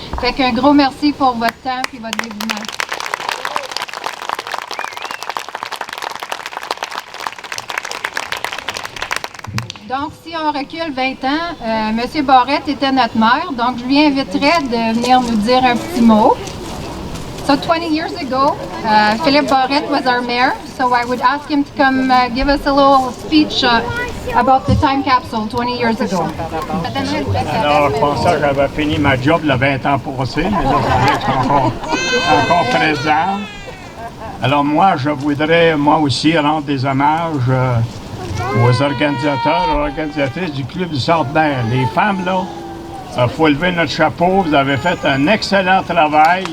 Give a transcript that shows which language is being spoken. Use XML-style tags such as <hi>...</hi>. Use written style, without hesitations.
<fr>Fait qu'un gros merci pour votre temps et votre dévouement. Donc, si on recule 20 ans, M. Barrette était notre maire, donc je lui inviterais de venir nous dire un petit mot.</fr> <en>So 20 years ago, Philippe Barrette was our mayor, so I would ask him to come give us a little speech about the time capsule 20 years ago.</en> <fr>Alors, je pensais que j'avais fini ma job le 20 ans passé, mais là, je suis encore présent. Alors moi, je voudrais, moi aussi, rendre des hommages aux organisateurs, aux organisatrices du Club du Centenaire. Les femmes, là, il faut lever notre chapeau. Vous avez fait un excellent travail.</fr>